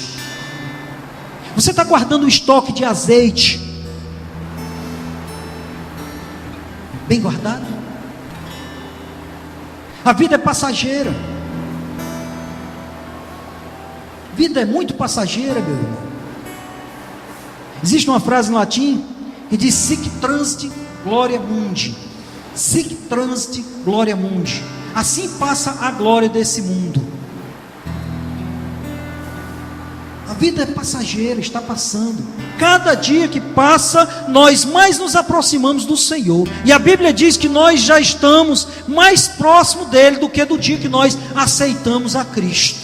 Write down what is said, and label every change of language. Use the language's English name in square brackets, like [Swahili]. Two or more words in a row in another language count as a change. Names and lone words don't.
[Portuguese] Você está guardando um estoque de azeite bem guardado? A vida é passageira. A vida é muito passageira, meu irmão. Existe uma frase em latim que diz: [Latin] sic transit gloria mundi. Sic transit gloria mundi. [Portuguese] Assim passa a glória desse mundo. A vida é passageira, está passando. Cada dia que passa, nós mais nos aproximamos do Senhor. E a Bíblia diz que nós já estamos mais próximo dele do que do dia que nós aceitamos a Cristo.